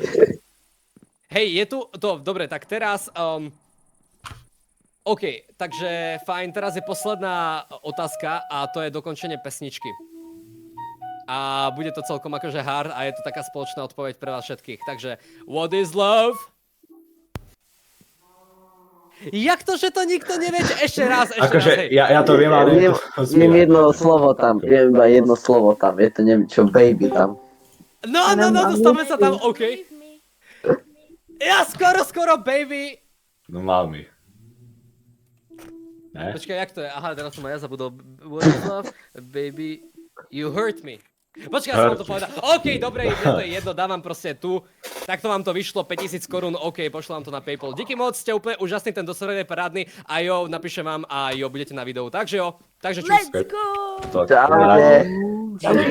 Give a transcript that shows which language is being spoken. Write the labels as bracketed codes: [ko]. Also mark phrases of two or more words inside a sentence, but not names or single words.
[sk] Hej, je tu... Dobre, tak teraz... OK, takže fajn, teraz je posledná otázka a to je dokončenie pesničky. A bude to celkom akože hard a je to taká spoločná odpoveď pre vás všetkých. Takže, [en] what is love? [sk] Jak to, že to nikto nevie? Ešte raz, Akože hej. ja to viem, ale neviem to Viem zbierať. jedno slovo tam, viem iba jedno slovo tam, je to neviem čo, baby tam. No, dostávame sa tam, OK. [en] Leave me. [sk] Ja skoro, baby. No mal mi. Ne? Počkaj, jak to je? Aha, teraz som aj ja zabudol. [en] What is love? Baby, you hurt me. [sk] Počkaj, ja som vám to povedal. OK, dobre, to je jedno, dávam proste tu. Takto vám to vyšlo, 5000 korún, OK, pošlem vám to na PayPal. [cs] Díky moc, [sk] ste úplne úžasný, ten server je parádny. A jo, napíšem vám a jo, budete na videu. Takže jo, takže čus. [en] Let's go! [sk] To- Čaute.